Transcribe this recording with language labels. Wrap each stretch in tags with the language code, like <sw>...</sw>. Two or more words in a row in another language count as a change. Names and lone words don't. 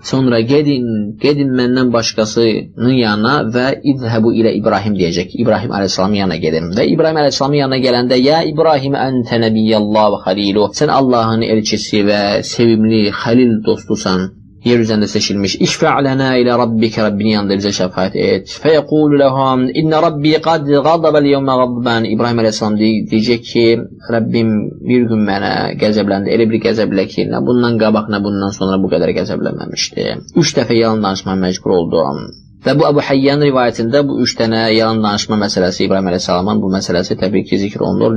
<az>Sonra gedin məndən başqasının yanına və</az> <ar>اذهبوا إلى إبراهيم</ar> <az>deyəcək. İbrahim aleyhissalamın yanına gedin. Və İbrahim aleyhissalamın yanına gələndə,</az> <ar>يا إبراهيم أنت نبي الله وخليله.</ar> <az>Sən Allahın elçisi və sevimli xəlil dostusan. yer üzərində seçilmiş.</az> <ar>اشفع لنا إلى ربك,</ar> <az>Rabbinin yanında bizə şəfaət et.</az> <ar>فيقول لهم إن ربي قد غضب اليوم غضبا.</ar> <az>İbrahim əleyhissalam deyəcək ki, Rəbbim bir gün mənə qəzəbləndi. Elə bir qəzəblə ki, nə bundan qabaq, nə bundan sonra bu qədər qəzəblənməmişdi. 3 dəfə yalan danışmağa məcbur oldum. Və bu Əbu Hayyan rivayətində bu 3 dənə yalan danışma məsələsi İbrahim əleyhissalamın bu məsələsi təbii ki zikr olunur.</az>